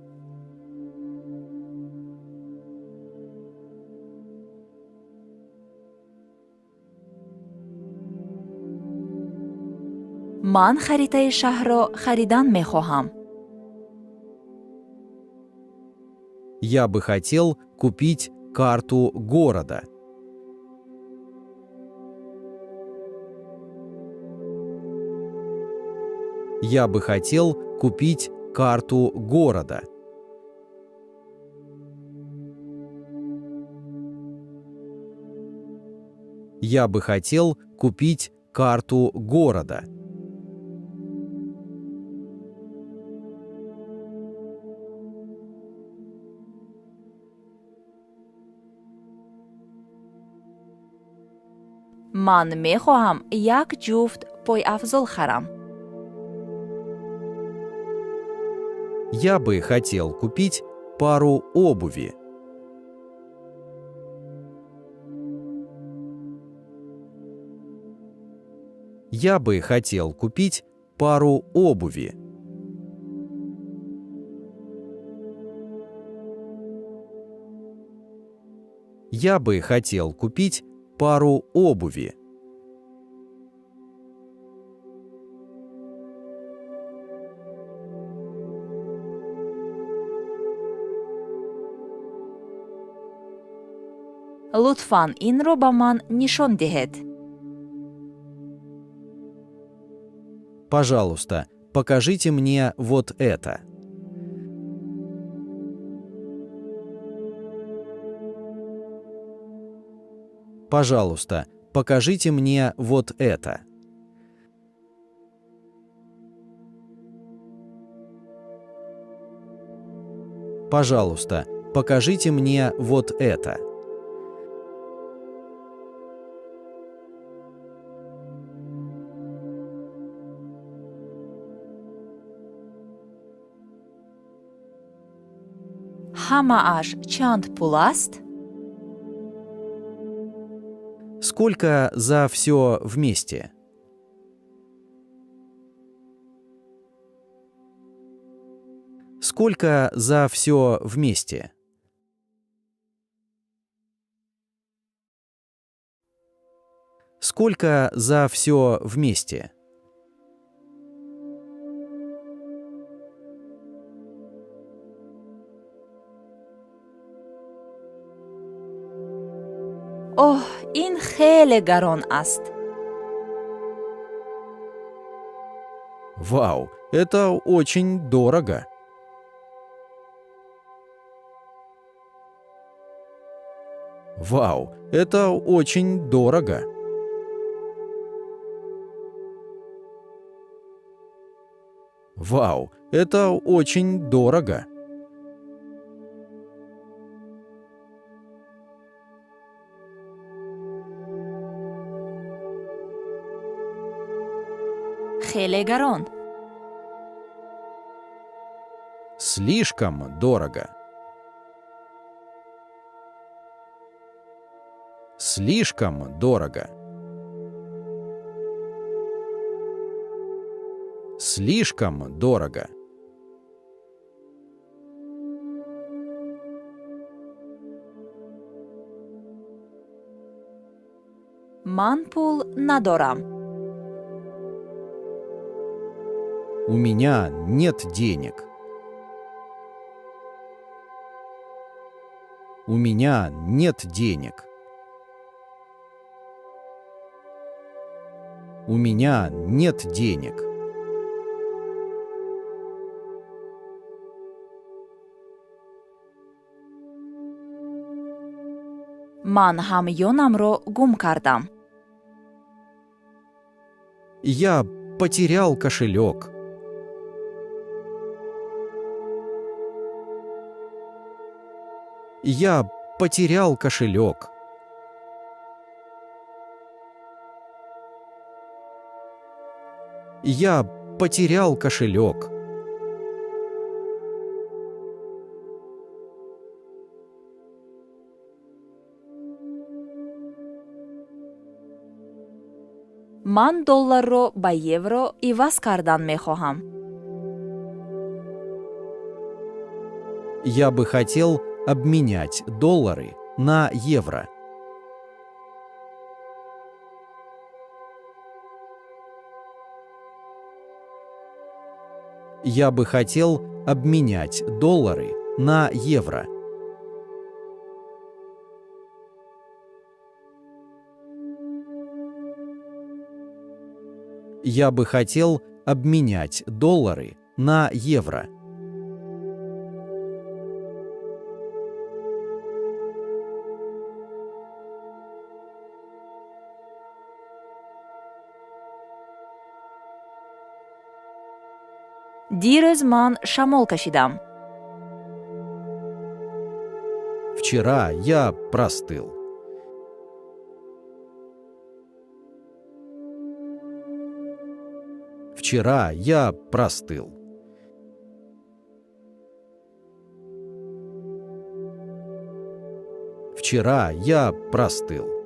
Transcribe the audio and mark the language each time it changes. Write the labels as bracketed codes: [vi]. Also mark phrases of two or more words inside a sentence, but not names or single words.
[tg] ман харитаи шаҳрро харидан мехоҳам. [ru] Я бы хотел купить карту города. Я бы хотел купить карту города. Я бы хотел купить карту города. [tg] ман мехоҳам як ҷуфт пойафзол харам. [ru] Я бы хотел купить пару обуви. Я бы хотел купить пару обуви. Я бы хотел купить пару обуви. [tg] лутфан инро ба ман нишон диҳед. [ru] Пожалуйста, покажите мне вот это. Пожалуйста, покажите мне вот это. Пожалуйста, покажите мне вот это. [tg] ҳамааш чанд пул аст? [ru] Сколько за все вместе? Сколько за все вместе? Сколько за все вместе? [tg] оҳ, ин хеле гарон аст. [ru] Вау, это очень дорого. Вау, это очень дорого. Вау, это очень дорого. [tg] хеле гарон. [ru] Слишком дорого. Слишком дорого. Слишком дорого. [tg] ман пул надорам. [ru] У меня нет денег. У меня нет денег. У меня нет денег. [tg] ман ҳамёнамро гум кардам. [ru] Я потерял кошелек. Я потерял кошелек. Я потерял кошелек. [tg] ман долларро ба евро иваз кардан мехоҳам. [ru] Я бы хотел обменять доллары на евро. Я бы хотел обменять доллары на евро. Я бы хотел обменять доллары на евро. [tg] дирӯз ман шамол кашидам. [ru] Вчера я простыл. Вчера я простыл. Вчера я простыл.